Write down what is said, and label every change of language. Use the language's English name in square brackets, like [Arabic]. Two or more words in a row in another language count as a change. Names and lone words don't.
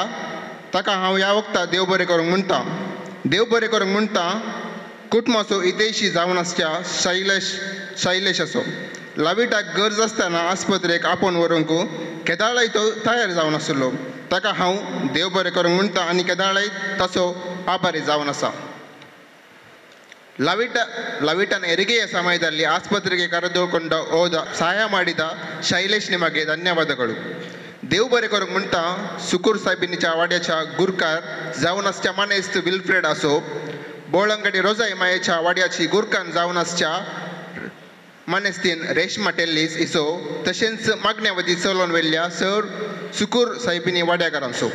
[Konkani] ताका हांव ह्या वक्ता देव बरें करूंक म्हणटा. देव बरें करूंक म्हणटा कुटुंबाचो हितेशी जावन आसच्या शैलेश असो. लाविटाक गरज आसतना आस्पत्रेक आपोवन व्हरूंक केदाळय तो तयार जावन आसलो. ताका हांव देव बरें करूंक म्हणटा आनी केदाळय ताचो आभारी जावन आसा. [Kannada] लाविटान ಹೆರಿಗೆಯ ಸಮಯದಲ್ಲಿ ಆಸ್ಪತ್ರೆಗೆ ಕರೆದುಕೊಂಡು ಹೋದ ಸಹಾಯ ಮಾಡಿದ ಶೈಲೇಶ್ ನಿಮಗೆ ಧನ್ಯವಾದಗಳು. [Konkani] देव बरें करूंक म्हणटा सुकूर साहेबिनीच्या वाड्याच्या गुरकार जावन आसच्या मानेस्त विल्फ्रेड असो. बोळंगडी रोजाई मायेच्या वाड्याची गुरकान जावन आसच्या मानेस्तीन रेशमा टेल्लीस इसो. तशेंच मागण्यावधी चलोवन वेल्ल्या सर सुकूर साहेबिनी वाड्याकारांचो.